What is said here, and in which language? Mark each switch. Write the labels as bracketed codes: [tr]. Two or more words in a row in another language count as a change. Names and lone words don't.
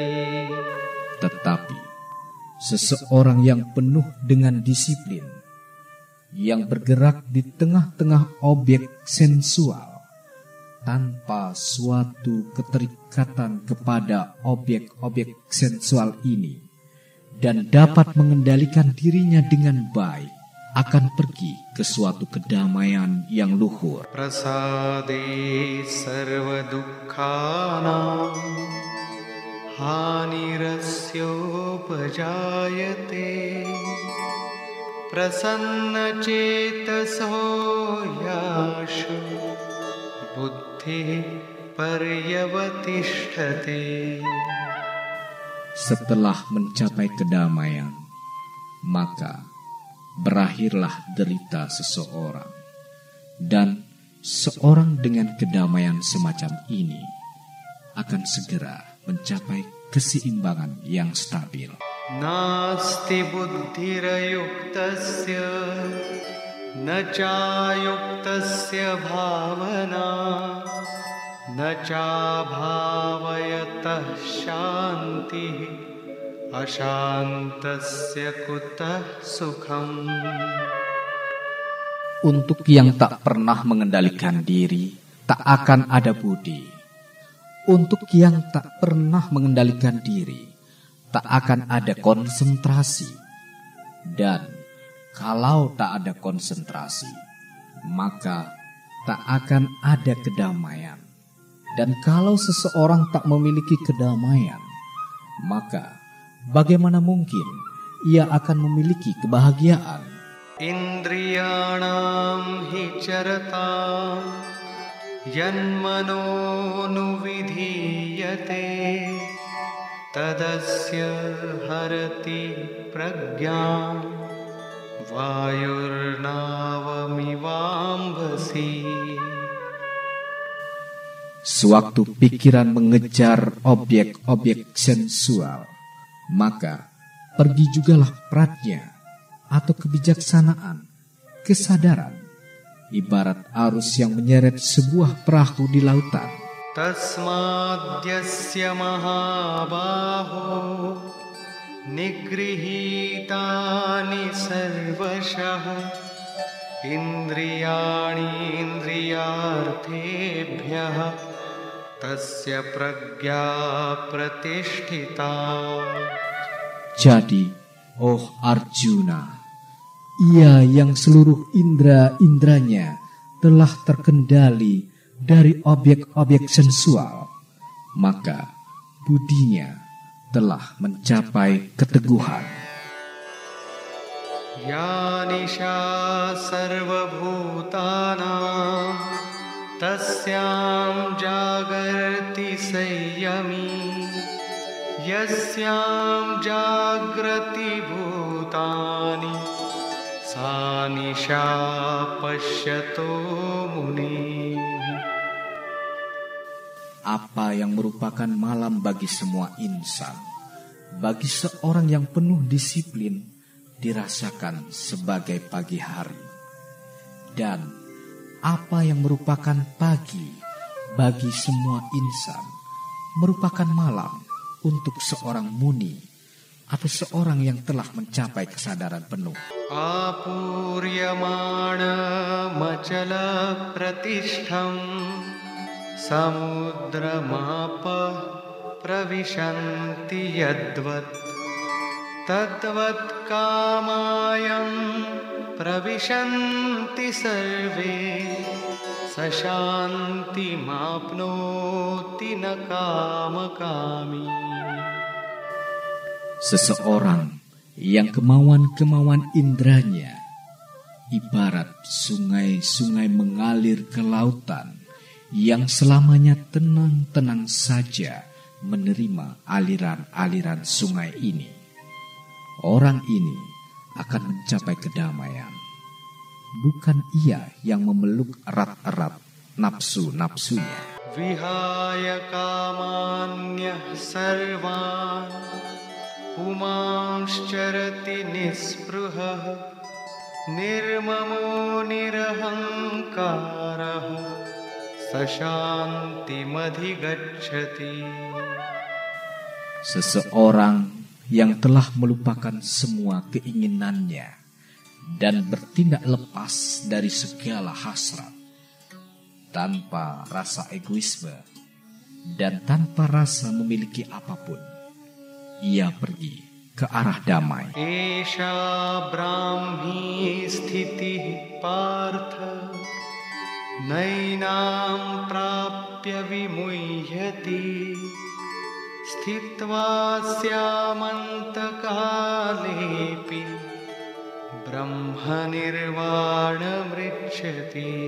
[id] Tetapi seseorang yang penuh dengan disiplin, yang bergerak di tengah-tengah objek sensual tanpa suatu keterikatan kepada objek-objek sensual ini, dan dapat mengendalikan dirinya dengan baik, akan pergi ke suatu kedamaian yang luhur. [sa] प्रसादे सर्व दुःखानां हानिरस्योपजायते प्रसन्न चेतसो ह्याशु बुद्धि पर्यवतिष्ठते. [id] Setelah mencapai kedamaian, maka berakhirlah derita seseorang, dan seorang dengan kedamaian semacam ini akan segera mencapai keseimbangan yang stabil. [sa] नास्ति बुद्धिरयुक्तस्य नचायुक्तस्य भावना नच भावयतः शान्ति अशान्तस्य कुतः सुखम्. [id] Untuk yang tak pernah mengendalikan diri, tak akan ada budi. Untuk yang tak pernah mengendalikan diri, tak akan ada konsentrasi. Dan kalau tak ada konsentrasi, maka tak akan ada kedamaian. Dan kalau seseorang tak memiliki kedamaian, maka bagaimana mungkin ia akan memiliki kebahagiaan? [sa] इन्द्रियाणां हिचरतां यन्मनो नुविधीयते तदस्य हरति प्रज्ञां वायुर्नावमिवाम्भसि. [id] Sewaktu pikiran mengejar objek-objek sensual, maka pergi jugalah pratnya atau kebijaksanaan, kesadaran, ibarat arus yang menyeret sebuah perahu di lautan. [sa] तस्माद्यस्य महाबाहो निगृहीतानि सर्वशः इन्द्रियाणि इन्द्रियार्थेभ्यः तस्य प्रज्ञा प्रतिष्ठिता. [id] Jadi, oh Arjuna, ia yang seluruh indera-inderanya telah terkendali dari objek-objek sensual, maka budinya telah mencapai keteguhan. [sa] या निशा सर्वभूतानां तस्यां जागर्ति संयमी यस्यां जाग्रति भूतानि सा निशा पश्यतो मुनि. [id] Apa yang merupakan malam bagi semua insan, bagi seorang yang penuh disiplin, dirasakan sebagai pagi hari. Dan apa yang merupakan pagi bagi semua insan, merupakan malam untuk seorang muni atau seorang yang telah mencapai kesadaran penuh. [sa] आपूर्यमाण मचल प्रतिष्ठं समुद्रमापः प्रविशन्ति यद्वत् तद्वत् कामायं प्रविशन्ति सर्वे सशान्तिमाप्नोति न कामकामी. [id] Seseorang yang kemauan-kemauan indranya ibarat sungai-sungai mengalir ke lautan yang selamanya tenang-tenang saja menerima aliran-aliran sungai ini. Orang ini akan mencapai kedamaian. Bukan ia yang memeluk erat-erat nafsu-nafsunya. [sa] विहाय कामान्यः सर्वान् पुमांश्चरति निस्पृहः निर्ममो निरहङ्कारः सशान्तिमधिगच्छति. [id] Seseorang yang telah melupakan semua keinginannya dan bertindak lepas dari segala hasrat, tanpa rasa egoisme dan tanpa rasa memiliki apapun, ia pergi ke arah damai. [sa] एषा ब्राह्मी स्थिति पार्थ नैनां प्राप्य विमुह्यति स्थित्वा स्यामन्तकालेपि ब्रह्म निर्वाण मृच्छति.